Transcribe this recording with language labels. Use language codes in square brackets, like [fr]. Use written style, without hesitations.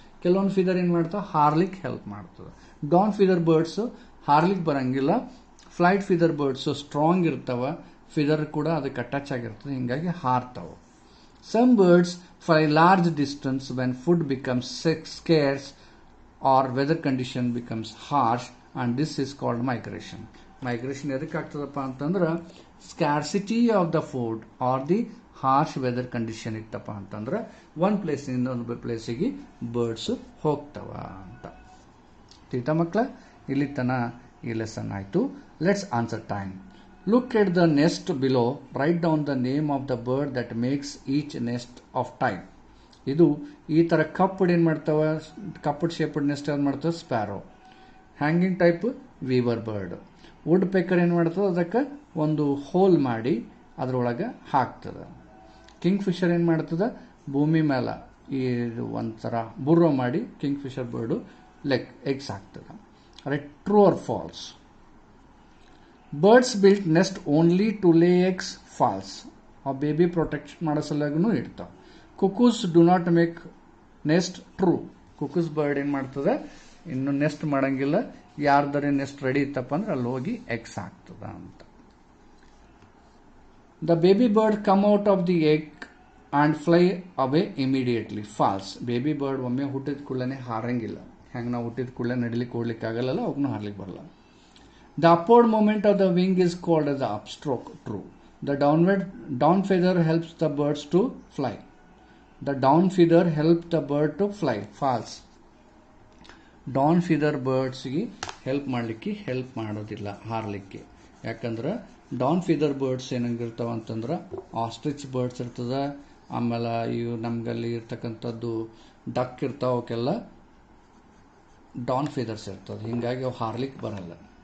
[kn] ಕೆಲವೊಂದು ಫಿದರ್ ಏನು ಮಾಡ್ತದೆ, ಹಾರ್ಲಿಕ್ಕೆ ಹೆಲ್ಪ್ ಮಾಡ್ತದೆ. ಡಾನ್ ಫಿದರ್ ಬರ್ಡ್ಸ್ ಹಾರ್ಲಿಕ್ಕೆ ಬರಂಗಿಲ್ಲ. ಫ್ಲೈಟ್ ಫಿದರ್ ಬರ್ಡ್ಸ್ ಸ್ಟ್ರಾಂಗ್ ಇರ್ತಾವ, ಫಿದರ್ ಕೂಡ ಅದಕ್ಕೆ ಅಟ್ಯಾಚ್ ಆಗಿರ್ತದೆ, ಹಿಂಗಾಗಿ ಹಾರ್ತಾವೆ. [en] Some birds fly large distance when food becomes scarce or weather condition becomes harsh, and this is called migration. [kn] Migration ಎದಕ್ಕೆ ಆಗ್ತದಪ್ಪ ಅಂತಂದ್ರೆ [en] scarcity of the food or the harsh weather condition [kn] ಇತ್ತಪ್ಪ ಅಂತಂದ್ರೆ ಒಂದು ಪ್ಲೇಸ್ ಇನ್ನೊಂದು ಪ್ಲೇಸಿಗೆ birds ಹೋಗ್ತಾವ ಅಂತ. ತಿಳಿತಾ ಮಕ್ಕಳ? ಇಲ್ಲಿ ತನ ಈ ಲೆಸನ್ ಆಯಿತು. [en] Let's answer time. Look at the nest below. Write down the name of the bird that makes each nest of type. [kn] ಇದು ಈ ಥರ ಕಪ್ಪಡ್ ಏನು ಮಾಡ್ತಾವೆ, ಕಪ್ಪಡ್ ಶೇಪಡ್ ನೆಸ್ಟ್ ಏನು ಮಾಡ್ತವೆ, sparrow. Hanging type Weaver bird. Wood ಪೆಕ್ಕರ್ ಏನು ಮಾಡ್ತದೆ, ಅದಕ್ಕೆ ಒಂದು ಹೋಲ್ ಮಾಡಿ ಅದರೊಳಗೆ ಹಾಕ್ತದೆ. ಕಿಂಗ್ ಫಿಶರ್ ಏನು ಮಾಡ್ತದೆ, ಭೂಮಿ ಮೇಲೆ ಈ ಒಂಥರ ಬುರ್ರೋ ಮಾಡಿ ಕಿಂಗ್ ಫಿಶರ್ ಬರ್ಡು ಎಗ್ಸ್ ಹಾಕ್ತದೆ. [en] Right, true or false? Birds build nest only to lay eggs, false. [kn] ಆ ಬೇಬಿ ಪ್ರೊಟೆಕ್ಟ್ ಮಾಡೋ ಸಲುವಾಗೂ ಇಡ್ತಾವೆ. [en] Cuckoos do not make nest, true. [kn] ಕುಕೂಸ್ bird ಏನು ಮಾಡ್ತದೆ, ಇನ್ನು ನೆಸ್ಟ್ ಮಾಡಂಗಿಲ್ಲ, ಯಾರ್ದಾರೆ ನೆಸ್ಟ್ ರೆಡಿ ಇತ್ತಪ್ಪ ಅಂದ್ರೆ ಅಲ್ಲಿ ಹೋಗಿ ಎಗ್ಸ್ ಹಾಕ್ತದ ಅಂತ. [en] The baby bird come out of the egg and fly away immediately, false. [kn] Baby bird ಒಮ್ಮೆ ಹುಟ್ಟಿದ ಕೂಡಲೇ ಹಾರಂಗಿಲ್ಲ. ಹೆಂಗೆ ನಾವು ಹುಟ್ಟಿದ ಕೂಡಲೇ ನಡಿಲಿಕ್ಕೆ ಓಡ್ಲಿಕ್ಕೆ ಆಗಲ್ಲ, ಅವಕ್ಕೂ ಹಾರ್ಲಿಕ್ಕೆ ಬರಲ್ಲ. [en] The upward movement of the wing is called as the upstroke, true. The down feather helps the birds to fly. The down feather helps the bird to fly, false. [kn] Down feather birds ಗೆ help ಮಾಡಲಿಕ್ಕೆ help ಮಾಡೋದಿಲ್ಲ, ಹಾರಲಿಕ್ಕೆ. ಯಾಕಂದ್ರೆ Don ಫೀದರ್ birds ಏನಾಗಿರ್ತಾವ ಅಂತಂದ್ರೆ ostrich birds ಇರ್ತದೆ, ಆಮೇಲೆ ಇವು ನಮ್ಗಲ್ಲಿ ಇರ್ತಕ್ಕಂಥದ್ದು duck ಇರ್ತಾವ, ಅವಕ್ಕೆಲ್ಲ ಡಾನ್ ಫೀದರ್ಸ್ ಇರ್ತದೆ, ಹಿಂಗಾಗಿ ಅವು ಹಾರ್ಲಿಕ್ಕೆ ಬರಲ್ಲ.